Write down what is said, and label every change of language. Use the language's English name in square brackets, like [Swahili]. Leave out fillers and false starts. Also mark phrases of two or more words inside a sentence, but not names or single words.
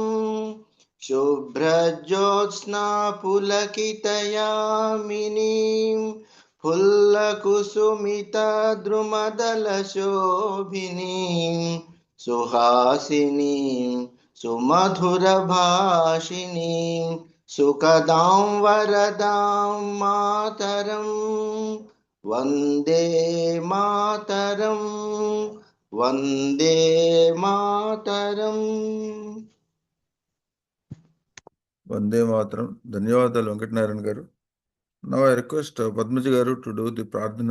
[Sanskrit] शुभ्रज्योत्स्ना पुलकितयामिनीं फुल्लकुसुमितद्रुमदलशोभिनीं सुहासिनीं सुमधुरभाषिणीं सुखदां वरदां मातरं वन्दे मातरं वन्दे मातरम्. वन्दे मातरम्. [Telugu] ధన్యవాదాలు వెంకటనారాయణ గారు. [English] Now I request Padmaji Garu to do the Pradhana.